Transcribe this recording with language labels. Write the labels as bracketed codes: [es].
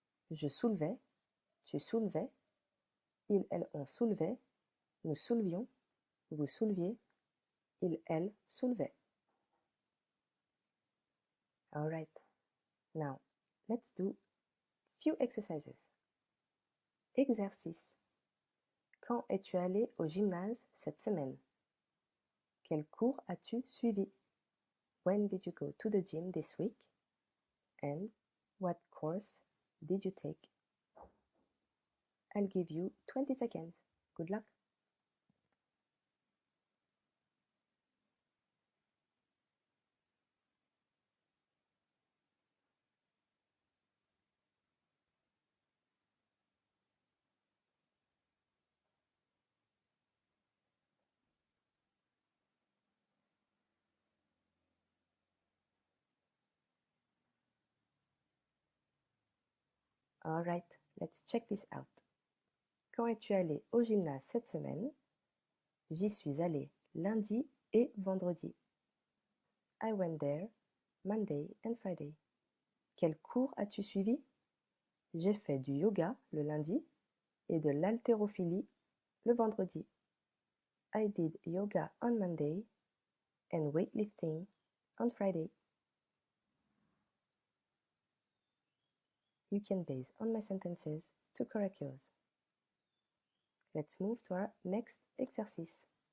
[fr] Je soulevais, tu soulevais, ils, elles, on soulevait, nous soulevions, vous souleviez, ils, elles soulevaient. [en] All right. Now, let's do few exercises. [fr] Exercice. Quand es-tu allé au gymnase cette semaine? Quel cours as-tu suivi? [en] When did you go to the gym this week? And what course did you take? I'll give you 20 seconds. Good luck. All right, let's check this out. [fr] Quand es-tu allé au gymnase cette semaine? J'y suis allé lundi et vendredi. [en] I went there Monday and Friday. [fr] Quel cours as-tu suivi? J'ai fait du yoga le lundi et de l'haltérophilie le vendredi. [en] I did yoga on Monday and weightlifting on Friday. You can base on my sentences to correct yours. Let's move to our next exercise.